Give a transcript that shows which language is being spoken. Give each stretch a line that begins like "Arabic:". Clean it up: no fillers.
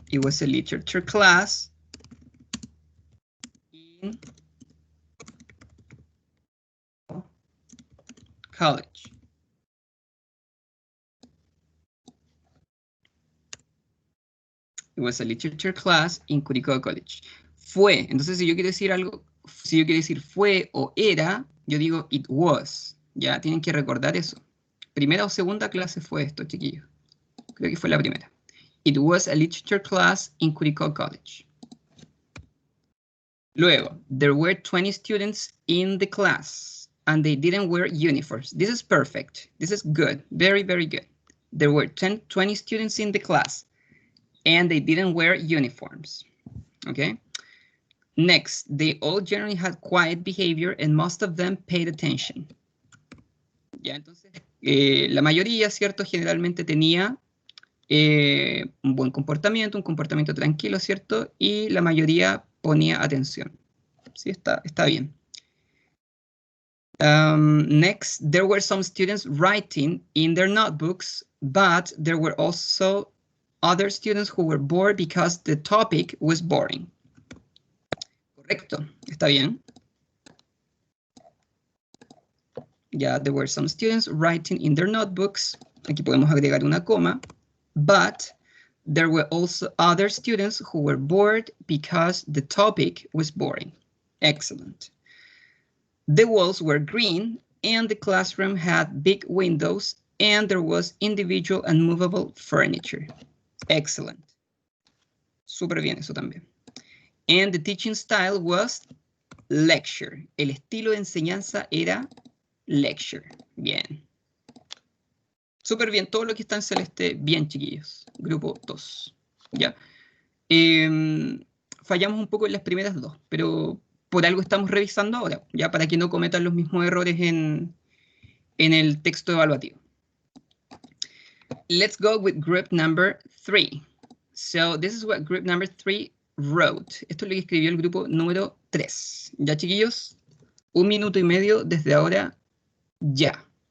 English: It was a literature class in college. It was a literature class in Curicó College.
Spanish: Fue, entonces si yo quiero decir algo, si yo quiero decir fue o era, yo digo it was. Ya tienen que recordar eso. ¿Primera o segunda clase fue esto, chiquillos? Creo que fue la primera.
English: It was a literature class in Curicó College. Luego, there were 20 students in the class and they didn't wear uniforms. This is perfect. This is good. Very, very good. There were 20 students in the class and they didn't wear uniforms. Okay? Next, they all generally had quiet behavior and most of them paid attention.
Spanish: Ya, entonces, la mayoría, ¿cierto? Generalmente tenía un buen comportamiento, un comportamiento tranquilo, ¿cierto? Y la mayoría ponía atención. Sí, está bien.
English: Next, there were some students writing in their notebooks, but there were also other students who were bored because the topic was boring.
Spanish: Correcto, está bien.
English: Yeah, there were some students writing in their notebooks.
Spanish: Aquí podemos agregar una coma.
English: But there were also other students who were bored because the topic was boring. Excellent. The walls were green and the classroom had big windows And there was individual and movable furniture. Excellent.
Spanish: Súper bien eso también.
English: And the teaching style was lecture.
Spanish: El estilo de enseñanza era lecture. Bien. Súper bien. Todo lo que está en celeste, bien, chiquillos. Grupo 2. ¿Ya? Fallamos un poco en las primeras dos, pero por algo estamos revisando ahora, ya para que no cometan los mismos errores en el texto evaluativo.
English: Let's go with group number 3. So this is what group number 3 wrote.
Spanish: Esto es lo que escribió el grupo número 3. Ya, chiquillos, 1 minuto y medio desde ahora, ya.